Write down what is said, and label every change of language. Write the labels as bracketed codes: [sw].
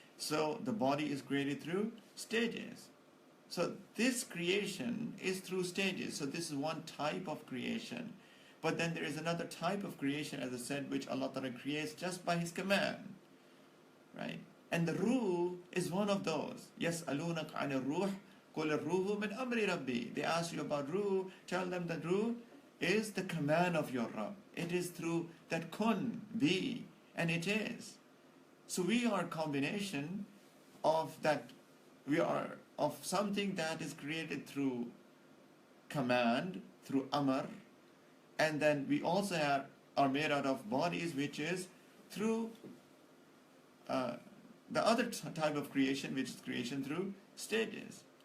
[en] So the body is created through stages. So this creation is through stages. So this is one type of creation. But then there is another type of creation, as I said, which Allah Ta'ala creates just by His command. Right? And the ruh is one of those. [ar] يَسْأَلُونَكَ عَنِ الرُّوحِ قُلِ الرُّوحُ مِنْ أَمْرِ رَبِّي. [en] They ask you about ruh. Tell them that ruh is the command of your Rabb. It is through that kun, be, and it is. So we are a combination of that. We are of something that is created through command, through amr, and then we also are made out of bodies, which is through the other type of creation, which is creation through stages.